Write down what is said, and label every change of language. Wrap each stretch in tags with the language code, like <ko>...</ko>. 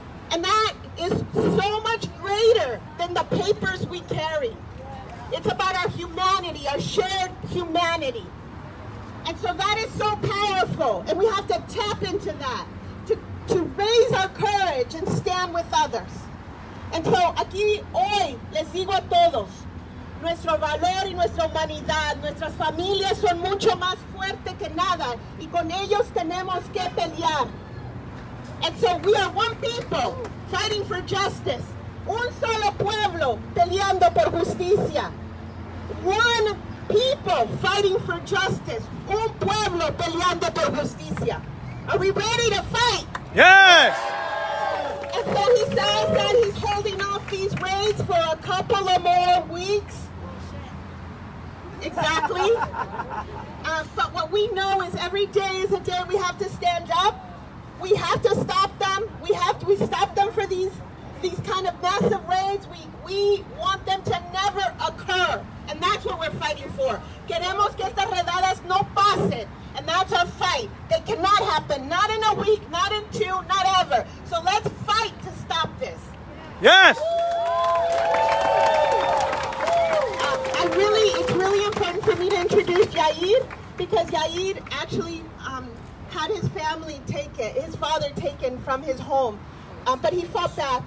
<en>And that is so much greater than the papers we carry. It's about our humanity, our shared humanity. And so that is so powerful. And we have to tap into that, to raise our courage and stand with others. And so</en> <es>aquí hoy les digo a todos, nuestro valor y nuestra humanidad, nuestras familias son mucho más fuertes que nada y con ellos tenemos que pelear.</es> <en>And so we are one people fighting for justice.</en> <es>Un solo pueblo peleando por justicia.</es> <en>One people fighting for justice.</en> <es>Un pueblo peleando por justicia.</es> <en>Are we ready to fight? Yes! And so he says that he's holding off these raids for a couple of more weeks. Exactly. But what we know is every day is a day we have to stand up. We have to stop them. We stop them for these kind of massive raids. We want them to never occur. And that's what we're fighting for.</en> <es>Queremos que estas redadas no pasen.</es> <en>And that's our fight. They cannot happen. Not in a week, not in two, not ever. So let's fight to stop this. Yes! It's really important for me to introduce Yair because Yair actually had his family his father taken from his home. But he fought back.</en>